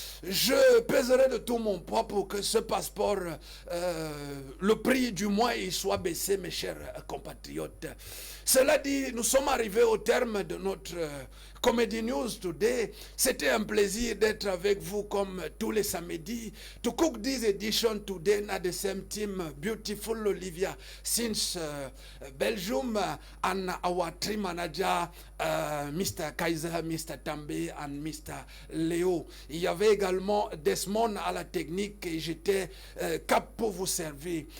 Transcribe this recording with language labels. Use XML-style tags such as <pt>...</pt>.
<fr>Je pèserai de tout mon poids pour que ce passeport, le prix du mois, il soit baissé, mes chers compatriotes. Cela dit, nous sommes arrivés au terme de notre Comedy News Today. C'était un plaisir d'être avec vous comme tous les samedis.</fr> <en>To cook this edition today, na the same team, beautiful Olivia, since Belgium, and our team manager, Mr. Kaiser, Mr. Tambe, and Mr. Léo.</en> <fr>Il y avait également Desmond à la technique et j'étais cap pour vous servir.</fr>